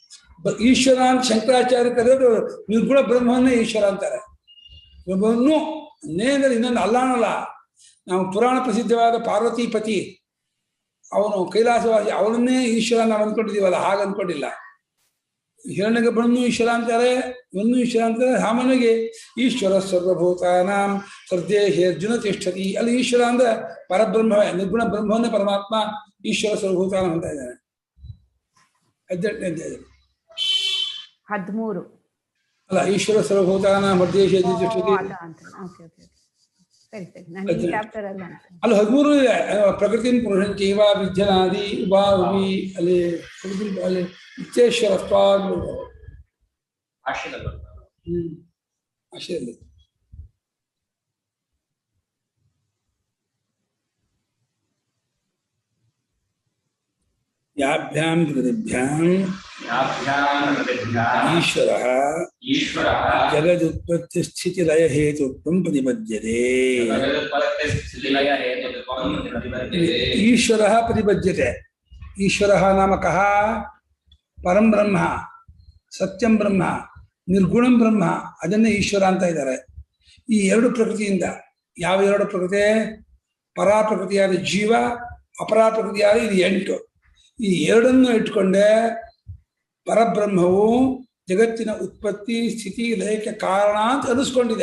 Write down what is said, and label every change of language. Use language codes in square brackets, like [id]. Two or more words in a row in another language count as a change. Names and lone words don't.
[kn] ಈಶ್ವರ ಅಂತ ಶಂಕರಾಚಾರ್ಯ ಕರೆಯೋದು ನಿರ್ಗುಣ ಬ್ರಹ್ಮವನ್ನೇ ಈಶ್ವರ ಅಂತಾರೆ. ಬ್ರಹ್ಮವನ್ನು ನೇಂದ್ರೆ ಇನ್ನೊಂದು ಅಲ್ಲಾನಲ್ಲ. ನಾವು ಪುರಾಣ ಪ್ರಸಿದ್ಧವಾದ ಪಾರ್ವತಿಪತಿ, ಅವನು ಕೈಲಾಸವಾಸಿ, ಅವನನ್ನೇ ಈಶ್ವರ ನಾವು ಅಂದ್ಕೊಂಡಿದ್ದೀವಲ್ಲ, ಹಾಗೆ ಅಂದ್ಕೊಂಡಿಲ್ಲ. ಹಿರಣ್ಯಗರ್ಭನನ್ನು ಈಶ್ವರ ಅಂತಾರೆ, ಇವನ್ನೂ ಈಶ್ವರ ಅಂತಾರೆ. [sa] ಸಾಮಾನ್ಯವಾಗಿ ಈಶ್ವರ ಸರ್ವಭೂತಾನಾಂ ಹೃದಯೇ ಅರ್ಜುನ ತಿಷ್ಠತಿ. [kn] ಅಲ್ಲಿ ಈಶ್ವರ ಅಂದ್ರೆ ಪರಬ್ರಹ್ಮವೇ, ನಿರ್ಗುಣ ಬ್ರಹ್ಮವನ್ನೇ ಪರಮಾತ್ಮ [sa] ಈಶ್ವರ ಸರ್ವಭೂತಾನ [kn] ಅಂತ ಇದ್ದಾನೆ. 18ನೇ ಅಧ್ಯಾಯ 13 ಅಲ್ಲ, [sa] ಈಶ್ವರ ಸರ್ವಭೂತಾನಾಂ ಹೃದಯೇ ತಿಷ್ಠತಿ. [kn] ಸರಿ ಸರಿ, ನಾನು ಈ ಚಾಪ್ಟರ್ ಅಲ್ಲ ಅಲ್ಲಿ 13 ಇದೆ. [sa] ಪ್ರಕೃತಿ ಪುರುಷಂಚೈವ ವಿದ್ಯನಾದಿ ಉಭಾವಿ, [kn] ಅಲ್ಲಿ ಅಲ್ಲಿ [sa] ಇಚ್ಛೇಶ್ವರತ್ವ [kn] ಭಾಷ್ಯದಲ್ಲಿ ಬರ್ತದೆ. ಅಷ್ಟೇ. [sa] ಯಾಭ್ಯಾಂ ಕೃತಿಭ್ಯಾಂ ಈಶ್ವರಃ ಜಗದುತ್ಪತ್ತಿ ಸ್ಥಿತಿ ಲಯ ಹೇತುತ್ವಂ ಪ್ರತಿಪದ್ಯತೆ. ಈಶ್ವರಃ ಪ್ರತಿಪದ್ಯತೆ. ಈಶ್ವರಃ ನಾಮ ಕಃ? ಪರಂ ಬ್ರಹ್ಮ, ಸತ್ಯಂ ಬ್ರಹ್ಮ, ನಿರ್ಗುಣಂ ಬ್ರಹ್ಮ, [kn] ಅದನ್ನೇ ಈಶ್ವರ ಅಂತ ಇದ್ದಾರೆ. ಈ ಎರಡು ಪ್ರಕೃತಿಯಿಂದ, ಯಾವ ಎರಡು ಪ್ರಕೃತಿ? ಪರಾ ಪ್ರಕೃತಿಯಾದ ಜೀವ, ಅಪರಾ ಪ್ರಕೃತಿಯಾದ ಇದು 8. ಈ ಎರಡನ್ನು ಇಟ್ಕೊಂಡೆ ಪರಬ್ರಹ್ಮವು ಜಗತ್ತಿನ ಉತ್ಪತ್ತಿ ಸ್ಥಿತಿ ಲಯಕ್ಕೆ ಕಾರಣ ಅಂತ ಅನಿಸ್ಕೊಂಡಿದೆ.